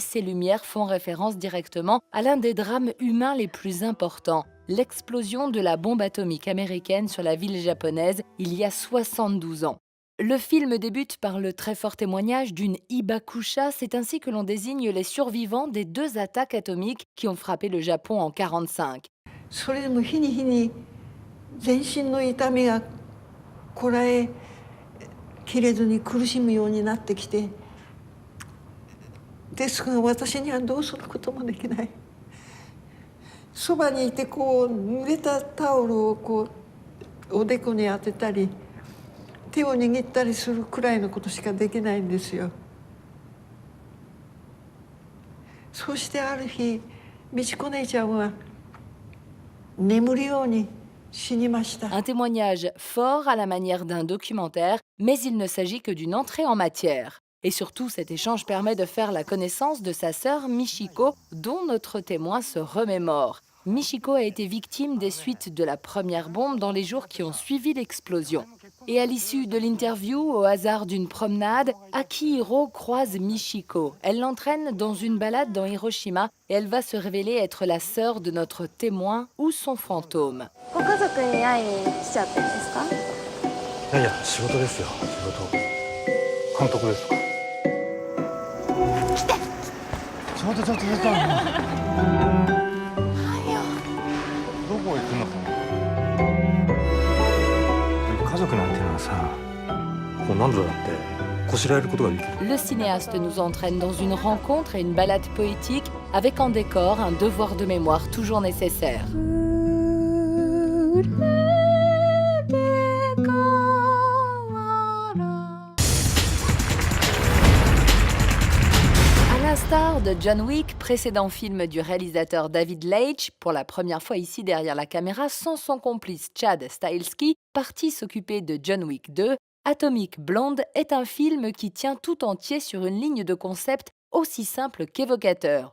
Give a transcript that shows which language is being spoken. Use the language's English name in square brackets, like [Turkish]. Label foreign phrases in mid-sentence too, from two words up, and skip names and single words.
[French] ces lumières font référence directement à l'un des drames humains les plus importants, l'explosion de la bombe atomique américaine sur la ville japonaise il y a 72 ans. Le film débute par le très fort témoignage d'une Hibakusha, c'est ainsi que l'on désigne les survivants des deux attaques atomiques qui ont frappé le Japon en 1945. [Japanese] それでも日に日に全身の痛みがこらえきれずに苦しむようになってきてですが私にはどうすることもできない。そばにいてこう濡れたタオルをこうおでこに当てたり手を握ったりするくらいのことしかできないんですよ。そしてある日美智子姉ちゃんは眠るように死にました。 [French] Un témoignage fort à la manière d'un documentaire, mais il ne s'agit que d'une entrée en matière. Et surtout, cet échange permet de faire la connaissance de sa sœur Michiko, dont notre témoin se remémore. Michiko a été victime des suites de la première bombe dans les jours qui ont suivi l'explosion. Et à l'issue de l'interview, au hasard d'une promenade, Akihiro croise Michiko. Elle l'entraîne dans une balade dans Hiroshima et elle va se révéler être la sœur de notre témoin ou son fantôme. [Japanese] ご家族に会いに来ちゃってるんですか？いやいや、仕事ですよ、仕事。監督ですか。ちょっと。どこ行くの？家族なんてのはさ、こう何度だってこしらえることができる。 [French] Le cinéaste nous entraîne dans une rencontre et une balade poétique avec en décor un devoir de mémoire toujours nécessaire. À l'instar de John Wick, précédent film du réalisateur David Leitch, pour la première fois ici derrière la caméra sans son complice Chad Stahelski, parti s'occuper de John Wick 2, Atomic Blonde est un film qui tient tout entier sur une ligne de concept aussi simple qu'évocateur.